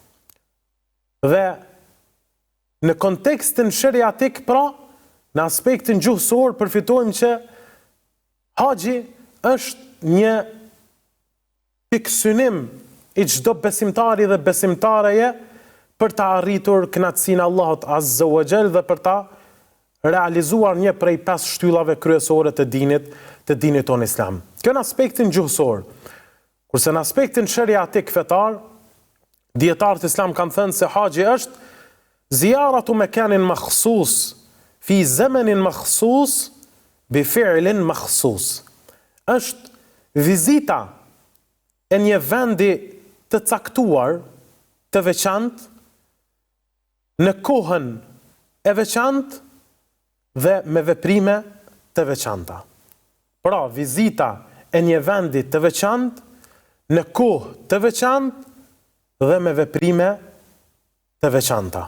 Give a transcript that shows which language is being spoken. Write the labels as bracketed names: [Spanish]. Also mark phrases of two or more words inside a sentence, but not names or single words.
[Albanian] Dhe në kontekstin sheriatik, pra në aspektin gjuhësor, përfitojmë që haxhi është një pikë synim I çdo besimtari dhe besimtareje për ta arritur kënaqësinë Allahut [Arabic] عز وجل [Albanian] dhe për ta realizuar një prej 5 shtyllave kryesore të dinit ton Islam. Kjo në aspektin gjuhësor. Kurse në aspektin sheriatik fetar, dietarët Islam kanë thënë se haxhi është [Arabic] زيارة مكان مخصوص في زمان مخصوص بفعل مخصوص. [Albanian] Është vizita e një vendi të caktuar, të veçantë, në kohën e veçantë dhe me veprime të veçanta. Pra, vizita e një vendi të veçantë, në kohë të veçantë dhe me veprime të veçanta.